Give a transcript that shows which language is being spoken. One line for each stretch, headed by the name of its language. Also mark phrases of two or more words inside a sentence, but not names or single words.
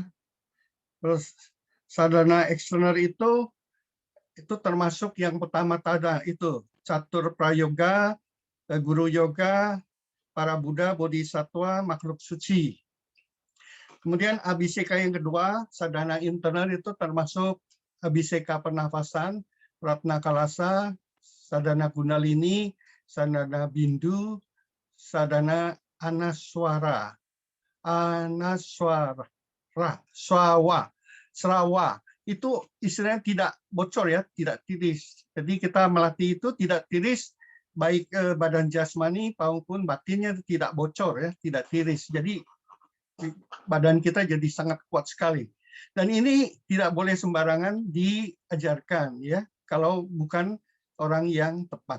Indonesian: Terus sadhana eksternal itu termasuk yang pertama tadi itu catur prayoga, guru yoga, para Buddha, bodhisattva, makhluk suci. Kemudian abhiseka yang kedua, sadhana internal itu termasuk abhiseka pernafasan, Ratna Kalasa, sadhana Kundalini, sadhana bindu, sadhana anaswara, srawa. Itu istilahnya tidak bocor ya, tidak tiris. Jadi kita melatih itu tidak tiris, baik badan jasmani maupun batinnya tidak bocor ya, tidak tiris. Jadi badan kita jadi sangat kuat sekali. Dan ini tidak boleh sembarangan diajarkan ya, kalau bukan orang yang tepat.